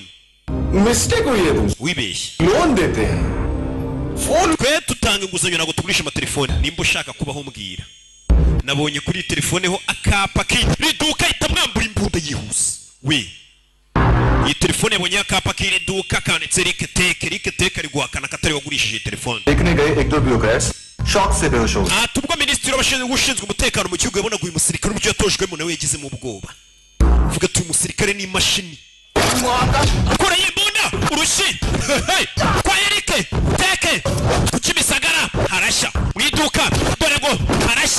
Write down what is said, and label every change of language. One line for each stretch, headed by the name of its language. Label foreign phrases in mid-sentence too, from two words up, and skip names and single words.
Hindi: मिस्टेक हुई है तुम
Kinyarwanda: wibeshye
Hindi: लोन देते हैं फोन
Kinyarwanda: twe tutanga inguzanyo ntabwo tugurisha amatelefone nimba ushaka kubaho mbwira nabonye kuri iyi telefone ho akapa k'iri duka ahita mwambura imbunda yihuse we iyi telefone yabonye akapa k'iri duka kanditse Eric Teke ari guhakana ko atari wagurishije iyi telefone
Hindi: देखने गए एक दो ब्यूरोक्रेट्स शॉक से बेहोश हो गए
Kinyarwanda: ati ubwo minisitiri ushinzwe umutekano mu gihugu yabonaga uyu musirikare uburyo yatojwemo nawe yagizemo ubwoba uvuga ati uyu musirikare ni imashini kora y'imbunda urushyi kwa Eric Teke ku Kimisagara harashya mu iduka dore ngo harashya